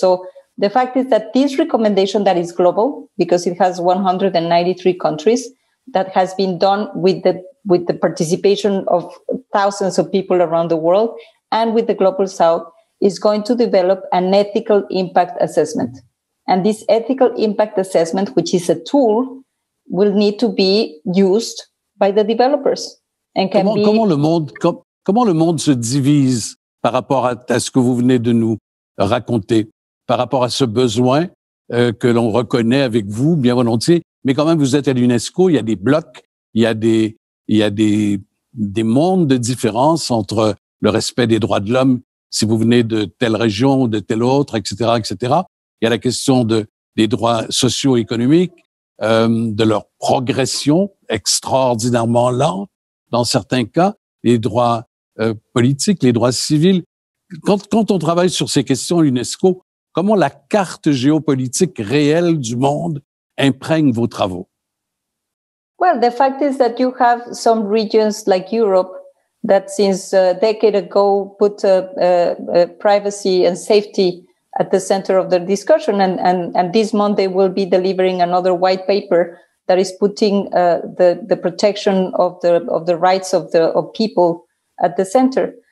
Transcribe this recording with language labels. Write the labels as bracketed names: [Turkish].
[English] So the fact is that this recommendation that is global, because it has 193 countries, that has been done with the participation of thousands of people around the world and with the Global South, is going to develop an ethical impact assessment. And this ethical impact assessment, which is a tool, will need to be used by the developers. And can be... [French] Comment le monde se divise par rapport à ce que vous venez de nous raconter, par rapport à ce besoin que l'on reconnaît avec vous, bien volontiers, mais quand même vous êtes à l'UNESCO, il y a des blocs, il y a des mondes de différence entre le respect des droits de l'homme, si vous venez de telle région ou de telle autre, etc., etc. Il y a la question des droits socio-économiques, de leur progression extraordinairement lente dans certains cas, les droits politiques, les droits civils. Quand on travaille sur ces questions à l'UNESCO, comment la carte géopolitique réelle du monde imprègne vos travaux? [English] Well, the fact is that you have some regions like Europe that since a decade ago put privacy and safety at the center of the discussion. And this month they will be delivering another white paper that is putting the protection of the rights of people at the center.